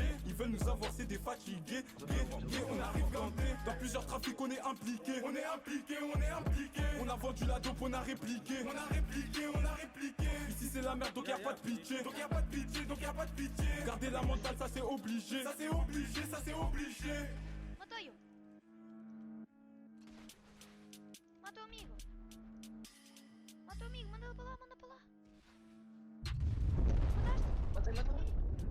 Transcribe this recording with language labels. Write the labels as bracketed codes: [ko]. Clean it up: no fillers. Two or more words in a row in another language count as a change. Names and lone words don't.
[fr] Ils veulent nous avoir c'est des fatigués. On arrive ganté. Dans plusieurs trafics on est impliqué. On a vendu la dope, on a répliqué. Ici c'est la merde donc y'a pas de pitié. Garder la mentale ça c'est obligé. [pt] Matou eu. Matou o amigo. Manda pra lá. Mataste? Matei.